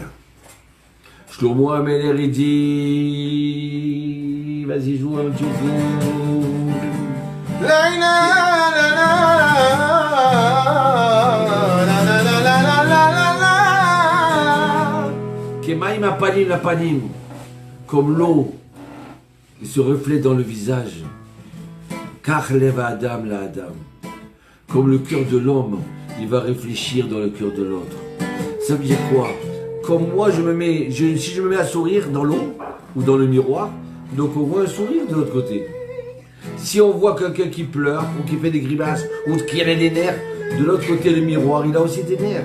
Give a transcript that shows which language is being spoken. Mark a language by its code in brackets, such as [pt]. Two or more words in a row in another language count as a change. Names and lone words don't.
[fr] Shlomo Ameler, il dit, vas-y, joue un petit coup. [he] כמים הפנים לפנים, [fr] comme l'eau qui se reflète dans le visage. [he] כך לב האדם לאדם, [fr] comme le cœur de l'homme, il va réfléchir dans le cœur de l'autre. Ça veut dire quoi? Comme moi, si je me mets à sourire dans l'eau ou dans le miroir, donc on voit un sourire de l'autre côté. Si on voit quelqu'un qui pleure ou qui fait des grimaces ou qui a des nerfs, de l'autre côté le miroir, il a aussi des nerfs.